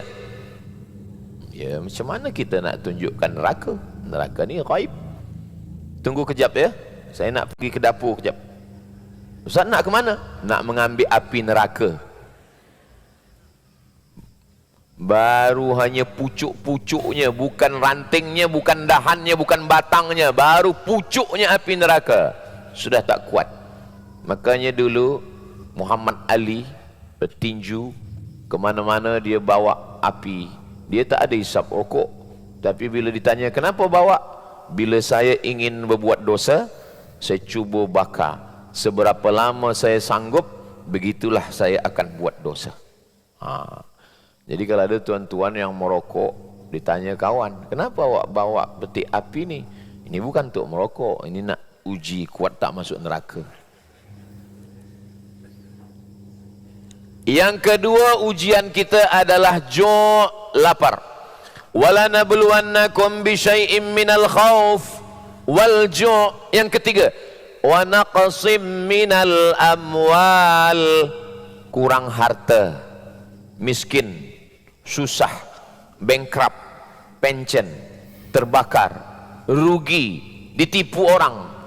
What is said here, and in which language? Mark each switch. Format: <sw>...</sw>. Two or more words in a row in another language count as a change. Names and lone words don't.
<ms>Ya, macam mana kita nak tunjukkan neraka? Neraka ni ghaib. Tunggu kejap ya. Saya nak pergi ke dapur kejap. Ustaz nak ke mana? Nak mengambil api neraka. Baru hanya pucuk-pucuknya, bukan rantingnya, bukan dahannya, bukan batangnya, baru pucuknya api neraka sudah tak kuat. Makanya dulu Muhammad Ali bertinju ke mana-mana, dia bawa api. Dia tak ada hisap rokok, tapi bila ditanya kenapa bawa, bila saya ingin berbuat dosa, saya cuba bakar. Seberapa lama saya sanggup, begitulah saya akan buat dosa. Jadi kalau ada tuan-tuan yang merokok, ditanya kawan, kenapa awak bawa peti api ni? Ini bukan untuk merokok, ini nak uji kuat tak masuk neraka. Yang kedua ujian kita adalah lapar.</ms> <ar>ولنبلونكم بشيء من الخوف والجوع'.</ar> <ms>Yang ketiga,</ms> <ar>ونقص من الأموال.</ar> <ms>Kurang harta, miskin, susah, bankrupt, pension, terbakar, rugi, ditipu orang.</ms>